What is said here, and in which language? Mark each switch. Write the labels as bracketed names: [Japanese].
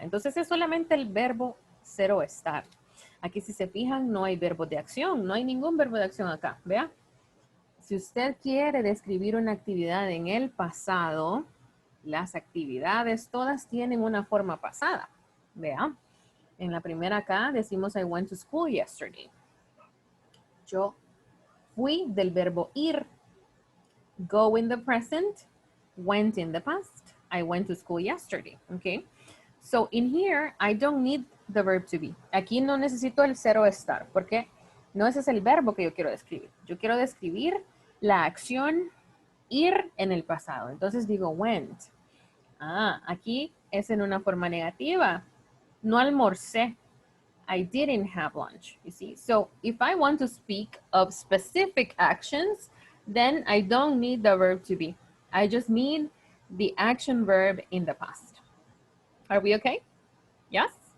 [Spanish] Entonces es solamente el verbo ser o estar. Aquí si se fijan no hay verbo de acción, no hay ningún verbo de acción acá. Vea. Si usted quiere describir una actividad en el pasado, las actividades todas tienen una forma pasada. Vea. En la primera acá decimos [English] I went to school yesterday. [Spanish] Yo fui del verbo ir. [English] Go in the present, went in the past. I went to school yesterday, okay? So in here, I don't need the verb to be. [Spanish] Aquí no necesito el ser o estar, porque no ese es el verbo que yo quiero describir. Yo quiero describir la acción ir en el pasado. Entonces digo [English] went. [Spanish] Ah, aquí es en una forma negativa. No almorcé. [English] I didn't have lunch, you see. So if I want to speak of specific actions, then I don't need the verb to be. I just need the action verb in the past. Are we okay? Yes?